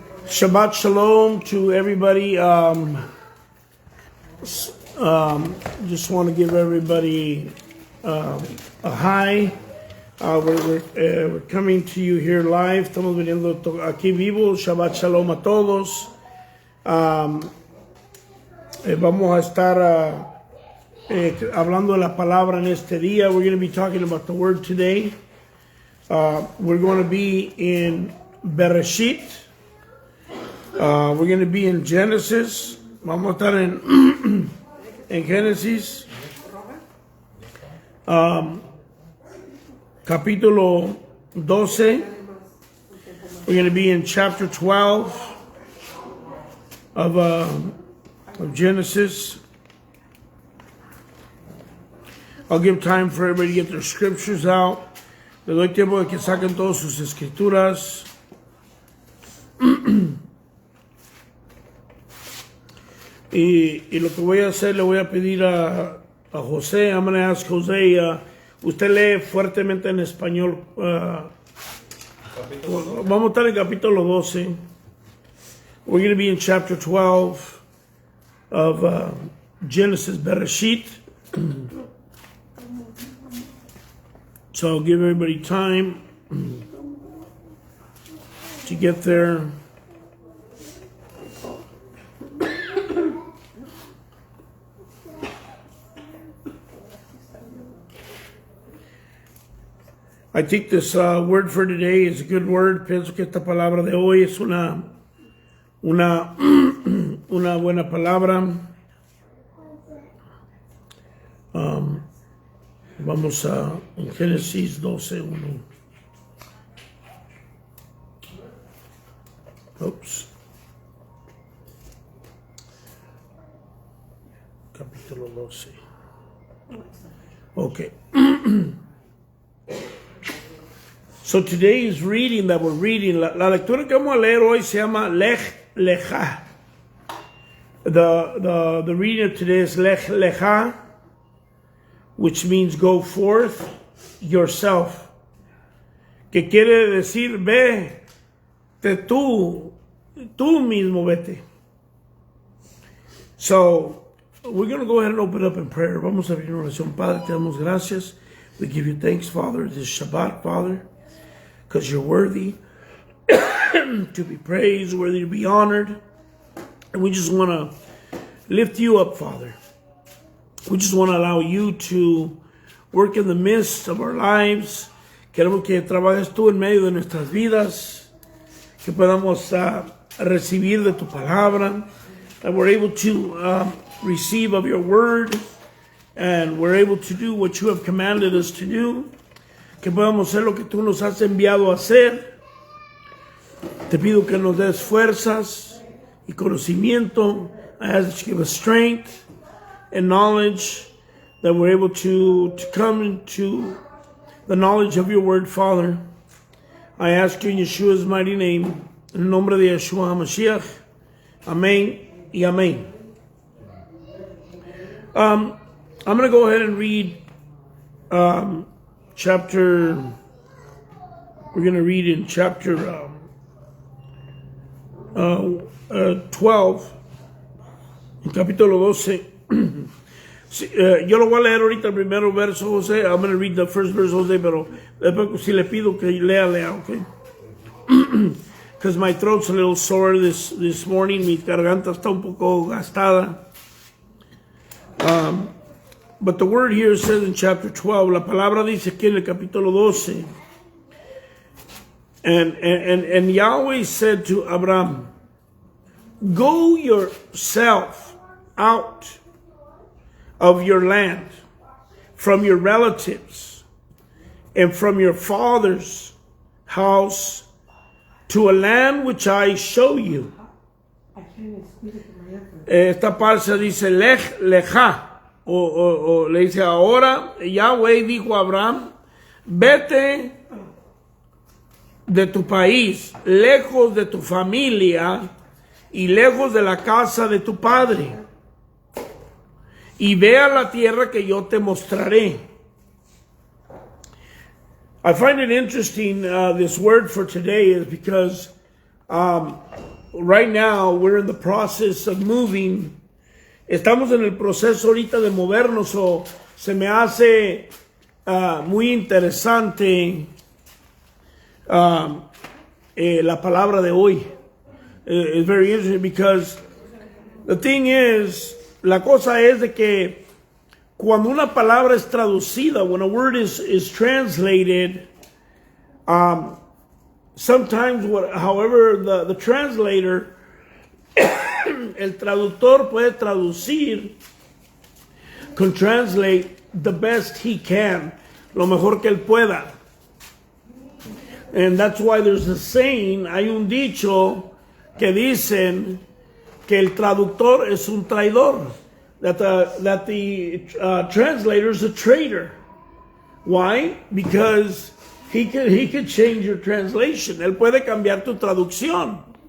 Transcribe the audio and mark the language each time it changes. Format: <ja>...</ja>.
<en>Shabbat Shalom to everybody. Just want to give everybody a hi. We're coming to you here live.</en> <es>Estamos viniendo aquí vivo. Shabbat Shalom a todos. Vamos a estar hablando de la palabra en este día.</es> <en>We're going to be talking about the word today. We're going to be in Bereshit. We're going to be in Genesis.</en> <es>Vamos a estar en Génesis. Capítulo 12.</es> <en>We're going to be in chapter 12 of Genesis. I'll give time for everybody to get their scriptures out.</en> <es>Le doy tiempo de que saquen todas sus escrituras. Y lo que voy a hacer, le voy a pedir a José.</es> <en>I'm going to ask José.</en> <es>Usted lee fuertemente en español. Vamos a estar en capítulo 12.</es> <en>We're going to be in chapter 12 of Genesis, Bereshit. So I'll give everybody time to get there. I think this word for today is a good word.</en> <es>Pienso que esta palabra de hoy es una buena palabra. Vamos a Génesis 12:1.</es> <en>Oops.</en> <es>Capítulo 12. Okay.</es> <en>So today's reading that we're reading,</en> <es>la lectura que vamos a leer hoy se llama Lech Lecha.</es> <en>The reading of today is Lech Lecha, which means go forth yourself.</en> <es>Que quiere decir vete tú mismo vete.</es> <en>So we're going to go ahead and open up in prayer.</en> <es>Vamos a abrir una oración. Padre, te damos gracias.</es> <en>We give you thanks, Father, this Shabbat, Father, because you're worthy to be praised, worthy to be honored. And we just want to lift you up, Father. We just want to allow you to work in the midst of our lives.</en> <es>Queremos que trabajes tú en medio de nuestras vidas, que podamos recibir de tu palabra,</es> <en>that we're able to receive of your word, and we're able to do</en> <es>what you have commanded us to do, que podamos hacer lo que tú nos has enviado a hacer. Te pido que nos des fuerzas y conocimiento.</es> <en>I ask that you give us strength and knowledge, that we're able to come into the knowledge of your word, Father. I ask you in Yeshua's mighty name,</en> <es>en el nombre de Yeshua HaMashiach. Amén y amén.</es> <en>I'm going to go ahead and read we're going to read in chapter 12,</en> <es>en capítulo 12. Yo lo voy a leer ahorita el primero verso, José.</es> <en>I'm going to read the first verse, José,</en> <es>pero después si le pido que lea,</es> <en>okay? Because my throat's a little sore this morning.</en> <es>Mi garganta está un poco gastada.</es> <en>But the word here says in chapter 12,</en> <es>la palabra dice aquí en el capítulo 12,</es> <en>and Yahweh said to Abraham, go yourself out of your land, from your relatives, and from your father's house, to a land which I show you.</en> <es>Esta parte dice Lech Lecha. O le dice ahora, Yahweh dijo a Abraham, vete de tu país, lejos de tu familia y lejos de la casa de tu padre, y ve a la tierra que yo te mostraré.</es> <en>I find it interesting, this word for today is because right now we're in the process of moving.</en> <es>Estamos en el proceso ahorita de movernos, o se me hace muy interesante la palabra de hoy.</es> <en>It's very interesting because the thing is,</en> <es>la cosa es de que cuando una palabra es traducida,</es> <en>when a word is translated, sometimes, however, the translator,</en> <es>el traductor puede traducir,</es> <en>can translate the best he can,</en> <es>lo mejor que él pueda.</es> <en>And that's why there's a saying,</en> <es>hay un dicho que dicen que el traductor es un traidor,</es> <en>that the translator is a traitor. Why? Because he could change your translation.</en> <es>Él puede cambiar tu traducción.</es>